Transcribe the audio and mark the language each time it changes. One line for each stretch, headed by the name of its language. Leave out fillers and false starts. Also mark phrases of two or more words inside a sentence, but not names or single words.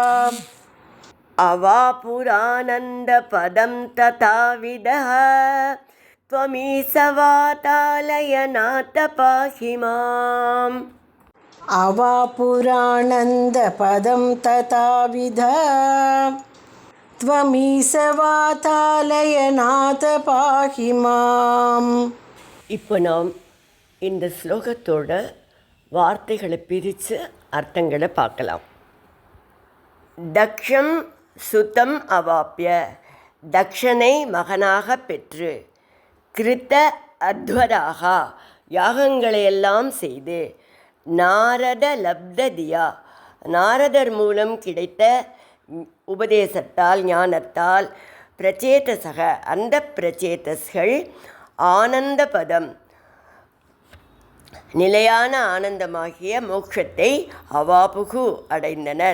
Sanskrit: अवापुरानन्दपदं तथाविदः त्वमीसवातालयनाथ पाहि माम् अवापुरानन्दपदं तथाविधा त्वमीसवातालयनाथ पाहि माम्.
Tamil: இப்போ நாம் இந்த ஸ்லோகத்தோட வார்த்தைகளை பிரித்து அர்த்தங்களை பார்க்கலாம்.
Sanskrit: दक्षम् सुतम् अवाप्य,
Tamil: தக்ஷனை மகனாக பெற்று,
Sanskrit: कृत अध्वराः,
Tamil: யாகங்களையெல்லாம் செய்து,
Sanskrit: नारद लब्धधिया,
Tamil: நாரதர் மூலம் கிடைத்த உபதேசத்தால் ஞானத்தால், பிரச்சேதசக, அந்த பிரச்சேதஸ்கள் ஆனந்தபதம், நிலையான ஆனந்தமாகிய மோட்சத்தை அவாபுகு அடைந்தனர்.